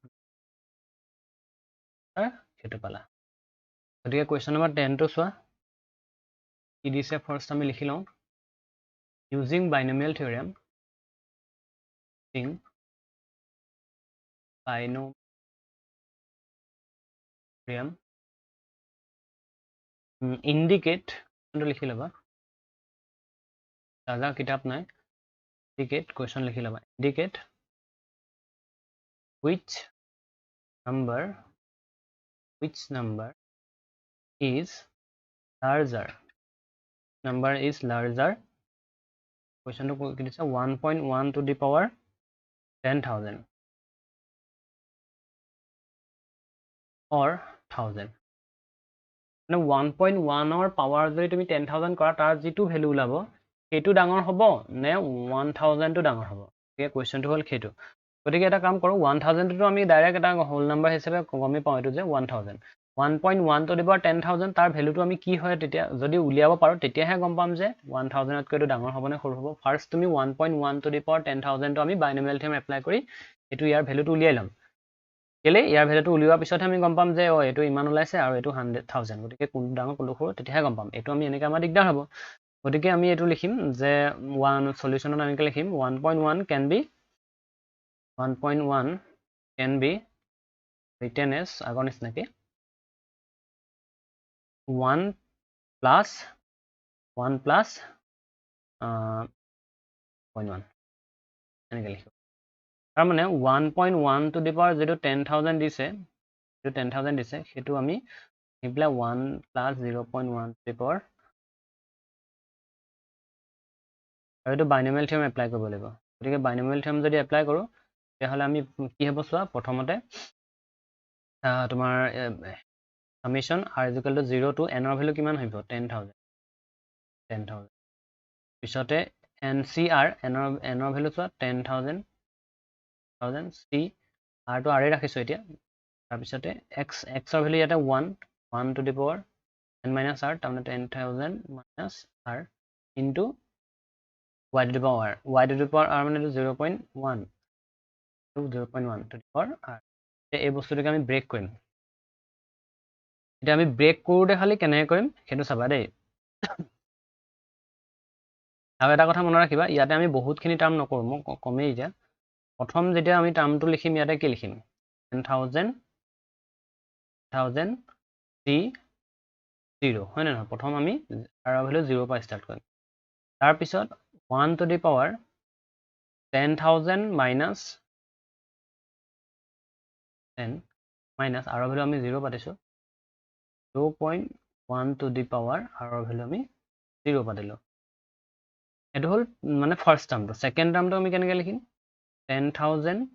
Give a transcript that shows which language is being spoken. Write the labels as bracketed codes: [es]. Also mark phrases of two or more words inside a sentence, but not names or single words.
[as] সেইটো পালা গতিকে কুৱেশ্যন নম্বৰ 10টো চোৱা কি দিছে ফাৰ্ষ্ট আমি লিখি লওঁ [en] using binomial theorem [as] indicate লিখি ল'বা দাদা কিতাপ নাই [en] indicate question [as] লিখি ল'বা indicate [en] which number is larger question to [as] কি দিছে [en] 1.1 to the power 10,000 or 1000 [as] মানে 1.1 ৰ পাৱাৰ যদি তুমি 10,000 কৰা তাৰ যিটো ভ্যালু ওলাব সেইটো ডাঙৰ হ'ব নে 1000 টো ডাঙৰ হ'ব এই কোৱেশ্চনটো হ'ল সেইটো গতিকে এটা কাম কৰো 1000 টো আমি ডাইৰেক্ট এটা [en] whole number [as] হিচাপে গমে পাওঁ এটো যে [en] 1000 1.1 to the power [as] 10,000 তাৰ ভ্যালুটো আমি কি হয় তেতিয়া যদি উলিয়াব পাৰো তেতিয়াহে গম পাম যে 1000 তকৈ এটো ডাঙৰ হ'ব নে সৰু হ'ব ফাৰ্স্ট তুমি [en] 1.1 to the power 10,000 [as] টো আমি [en] binomial theorem apply [as] কৰি এটো ইয়াৰ ভ্যালুটো উলিয়াই লম কেলে ইয়াৰ ভ্যালুটো উলিওৱাৰ পিছতহে আমি গম পাম যে এটো ইমান ওলাইছে আৰু এটো 100,000 গতিকে কোনটো ডাঙৰ কোনটো সৰু তেতিয়াহে গম পাম এটো আমি এনেকৈ আমাৰ দিগদাৰ হ'ব গতিকে আমি এটো লিখিম যে 1 সলিউশনত আমি লিখিম 1.1 [en] can be written as [as] আগৰ নিচিনাকৈ [en] 1 plus 0.1 [as] এনেকৈ লিখিব তাৰ মানে 1.1 to the power যেটো 10,000 দিছে যেটো 10,000 দিছে সেইটো আমি ইপ্লাই [en] 1 plus 0.1 to the power [as] আৰু এটো [en] binomial theorem [as] এপ্লাই কৰিব লাগিব গতিকে [en] binomial theorem [as] যদি এপ্লাই কৰো তেতিয়াহ'লে আমি কি হ'ব চোৱা প্ৰথমতে তোমাৰ [en] summation r is equal to 0 to n [as] ৰ ভ্যালু কিমান হ'ব 10,000 পিছতে ncr n ৰ ভ্যালু চোৱা 10,000 c r টো r ৰাখিছো এতিয়া তাৰ পিছতে x ৰ ভ্যালু ইয়াতে [en] 1 to the power n minus r [as] তাৰমানে [en] 10,000 minus r into y to the power r [as] মানে [en] 0.1 to 0.1 to the power r [as] এই বস্তুটোকে আমি ব্ৰেক কৰিম এটা আমি ব্ৰেক কৰোতে খালি কেনেকৈ কৰিম সেইটো চাবা দেই আৰু এটা কথা মনত ৰাখিবা ইয়াতে আমি বহুতখিনি টাৰ্ম নকৰো মই কমেই এতিয়া প্ৰথম যেতিয়া আমি টাৰ্মটো লিখিম ইয়াতে কি লিখিম 10,000 c 0 হয় না নহয় প্ৰথম আমি r ৰ ভ্যালু 0 পৰা ষ্টাৰ্ট কৰিম তাৰ পিছত [en] 1 to the power 10,000 minus 10 minus r [as] ৰ ভ্যালু আমি 0 পাতিছো [en] 0.1 to the power r [as] ৰ ভ্যালু আমি 0 পাতিলো এটো হল মানে [en] first termটো second termটো [as] আমি কেনেকৈ লিখিম 10,000